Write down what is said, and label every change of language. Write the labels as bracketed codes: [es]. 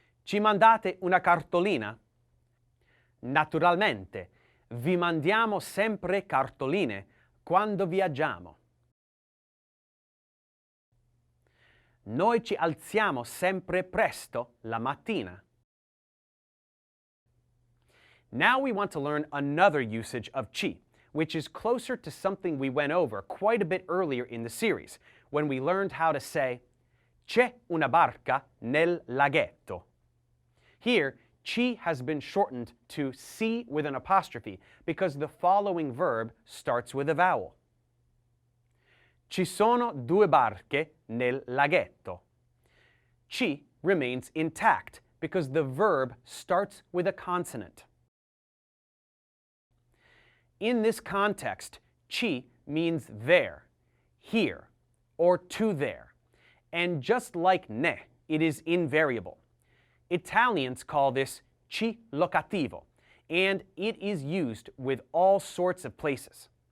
[it] Ci mandate una cartolina? Naturalmente, vi mandiamo sempre cartoline quando viaggiamo. Noi ci alziamo sempre presto la mattina. [en] Now we want to learn another usage of ci, which is closer to something we went over quite a bit earlier in the series, when we learned how to say, [it] c'è una barca nel laghetto. [en] Here, ci has been shortened to si with an apostrophe because the following verb starts with a vowel. [it] Ci sono due barche nel laghetto. [en] Ci remains intact because the verb starts with a consonant. In this context, ci means there, here, or to there. And just like ne, it is invariable. Italians call this ci locativo, and it is used with all sorts of places.